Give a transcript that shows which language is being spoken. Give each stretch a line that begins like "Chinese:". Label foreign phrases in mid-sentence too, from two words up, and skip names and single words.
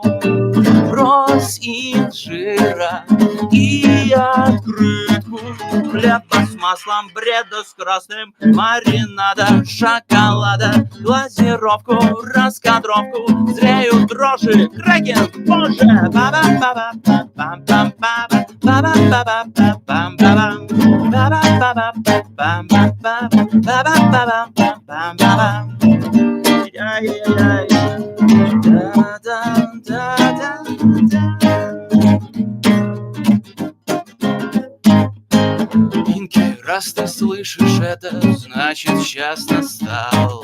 Russian: Брось инжира и открытку, хлеба с маслом, бреда с красным, маринада, шоколада, глазировку, раскадровку, зреют дрожжи, кракен, боже, ба-ба-ба-ба-ба-бам-бам-ба-ба, ба-ба-ба-ба-ба-бам-бам, ба-ба-ба-ба-ба-бам-бам-бам-бам-бам-бам. Яй-яй-яй. Инки, раз ты слышишь это, значит час настал.